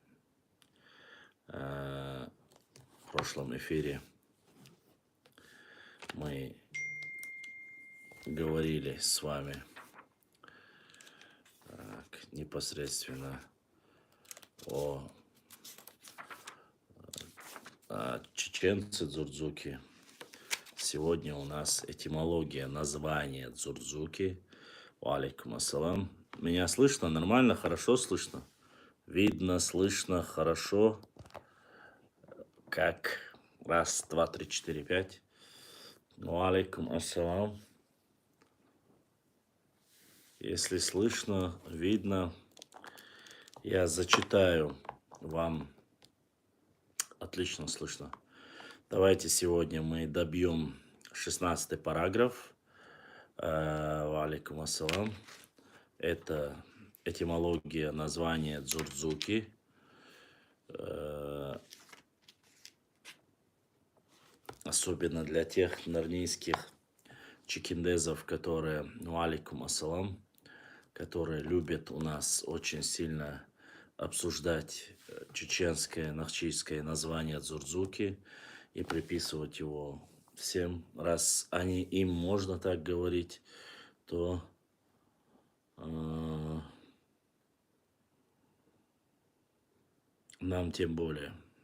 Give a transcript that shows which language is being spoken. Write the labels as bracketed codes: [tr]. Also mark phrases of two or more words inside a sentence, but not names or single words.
[ru] В прошлом эфире мы говорили с вами непосредственно о чеченце Дзурдзуки. Сегодня у нас этимология названия Дзурдзуки. [ar] عليكم السلام. [ru] Меня слышно? Нормально? Хорошо слышно? Видно, слышно, хорошо. Как? Раз, два, три, четыре, пять. [ar] عليكم السلام. [ru] Если слышно, видно, я зачитаю вам. Отлично слышно. Давайте сегодня мы добьем 16-й параграф. [ar] عليكم السلام. [ru] Это этимология названия Дзурдзуки. Особенно для тех нарнийских чекиндезов, которые, [ar] عليكم السلام, [ru] которые любят у нас очень сильно обсуждать чеченское, нахчийское название Дзурдзуки и приписывать его всем. Раз им можно так говорить, то нам тем более.